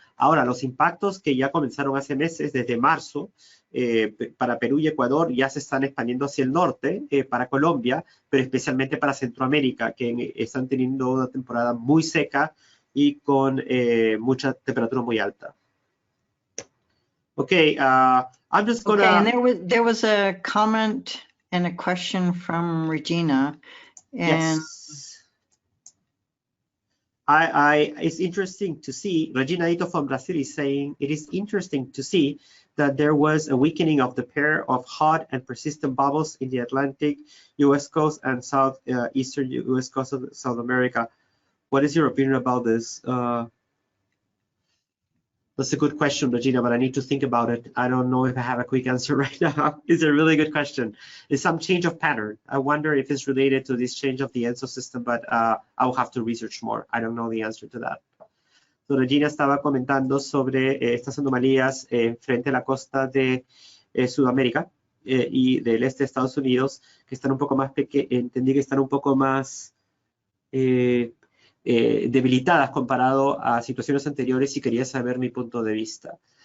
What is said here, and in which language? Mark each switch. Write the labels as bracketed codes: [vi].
[es] Ahora, los impactos que ya comenzaron hace meses, desde marzo, para Perú y Ecuador, ya se están expandiendo hacia el norte, para Colombia, pero especialmente para Centroamérica, que están teniendo una temporada muy seca y con mucha temperatura muy alta. [en] Okay, I'm just gonna. Okay, and there was a comment and a question from Regina. And yes. It's interesting to see, Regina Ito from Brazil is saying, it is interesting to see that there was a weakening of the pair of hot and persistent bubbles in the Atlantic US coast and southeastern US coast of South America. What is your opinion about this? That's a good question, Regina, but I need to think about it. I don't know if I have a quick answer right now. It's a really good question. It's some change of pattern. I wonder if it's related to this change of the ENSO system, but I'll have to research more. I don't know the answer to that. [es] So Regina estaba comentando sobre estas anomalías frente a la costa de Sudamérica y del este de Estados Unidos, que están un poco más entendí que están un poco más debilitadas comparado a situaciones anteriores y quería saber mi punto de vista.